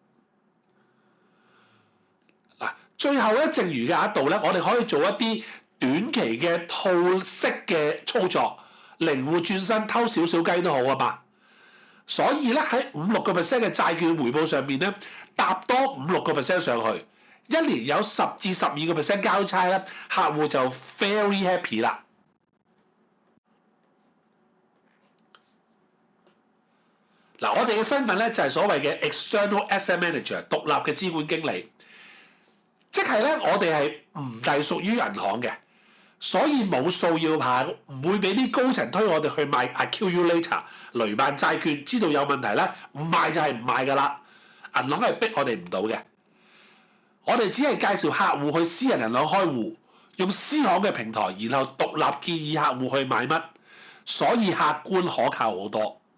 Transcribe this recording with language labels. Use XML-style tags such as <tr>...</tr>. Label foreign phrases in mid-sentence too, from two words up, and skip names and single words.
<yue>嗱，最後咧，剩餘嘅額度咧，我哋可以做一啲短期嘅套息嘅操作，靈活轉身偷少少雞都好啊嘛。所以咧，喺5-6% 嘅債券回報上面咧，搭多5-6% 上去，一年有10至12% 交差咧，客戶就</yue> <en>very happy</en> <yue>啦。嗱，我哋嘅身份咧就係所謂嘅</yue> <en>external asset manager，</en> <yue>獨立嘅資管經理，即係咧我哋係唔隸屬於銀行嘅，所以冇數要跑，唔會俾啲高層推我哋去買 accumulator 雷曼債券，知道有問題咧，唔賣就係唔賣㗎啦。銀行係逼我哋唔到嘅，我哋只係介紹客戶去私人銀行開戶，用私行嘅平台，然後獨立建議客戶去買乜，所以客觀可靠好多。</yue>